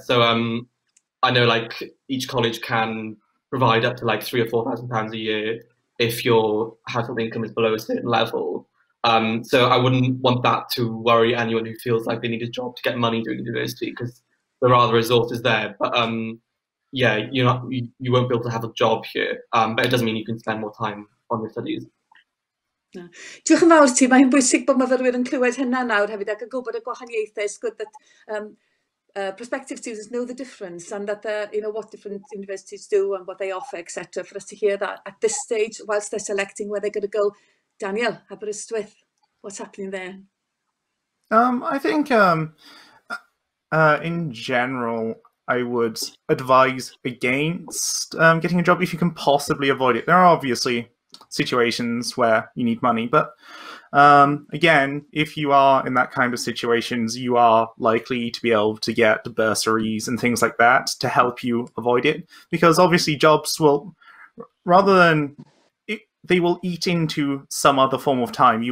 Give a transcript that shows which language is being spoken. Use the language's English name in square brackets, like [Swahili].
[English] So I know each college can provide up to £3,000 or £4,000 a year if your household income is below a certain level. So I wouldn't want that to worry anyone who feels like they need a job to get money during university, because there are the resources there. But yeah, you won't be able to have a job here, but it doesn't mean you can spend more time on your studies. No. [Welsh] Diolch yn fawr ti, mae'n bwysig bod myfyrwyr yn clywed hynna nawr hefyd ac yn gwybod y gwahaniaethau. [English] It's good that prospective students know the difference, and that what different universities do and what they offer, etc. For us to hear that at this stage, whilst they're selecting where they're going to go. Daniel, Aberystwyth, what's happening there? I think in general, I would advise against getting a job if you can possibly avoid it. There are obviously situations where you need money, but again, if you are in that kind of situations, you are likely to be able to get bursaries and things like that to help you avoid it, because obviously jobs will, rather than they will eat into some other form of time.